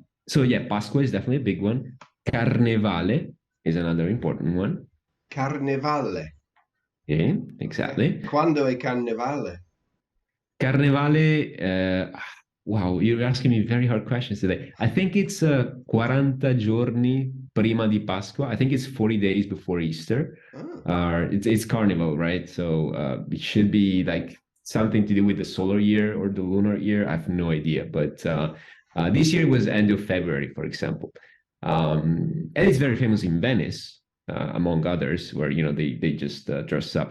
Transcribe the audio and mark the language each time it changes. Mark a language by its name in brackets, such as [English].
[English] So yeah, Pasqua is definitely a big one. Carnevale is another important one. [Italian] Carnevale. [English] Yeah, Okay. exactly. [Italian] Quando è carnevale? [English] Carnevale, wow, you're asking me very hard questions today. I think it's 40 giorni prima di Pasqua. I think it's 40 days before Easter. Ah, It's Carnival, right? So it should be like something to do with the solar year or the lunar year. I have no idea. But this year was end of February, for example. And it's very famous in Venice, among others, where they just dress up.